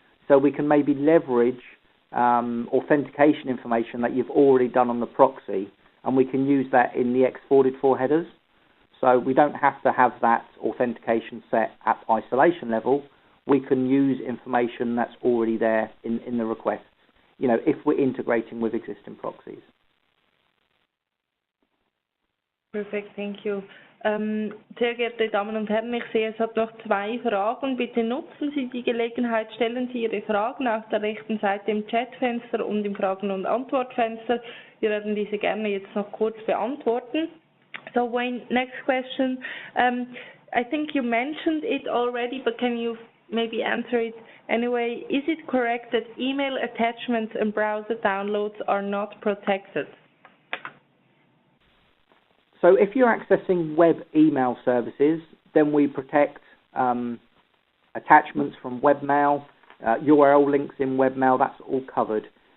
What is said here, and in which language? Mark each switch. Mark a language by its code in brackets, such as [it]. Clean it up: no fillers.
[en] So we can maybe leverage authentication information that you've already done on the proxy, and we can use that in the exported for headers. So we don't have to have that authentication set at isolation level. We can use information that's already there in the requests, if we're integrating with existing proxies. Perfect, thank you. [de] Sehr geehrte Damen und Herren, ich sehe, es hat noch 2 Fragen. Bitte nutzen Sie die Gelegenheit, stellen Sie Ihre Fragen auf der rechten Seite im Chatfenster und im Fragen- und Antwortfenster. Wir werden diese gerne jetzt noch kurz beantworten. [en] So Wayne, next question. I think you mentioned it already, but can you maybe answer it anyway? Is it correct that email attachments and browser downloads are not protected? So if you're accessing web email services, then we protect attachments from webmail, URL links in webmail, that's all covered.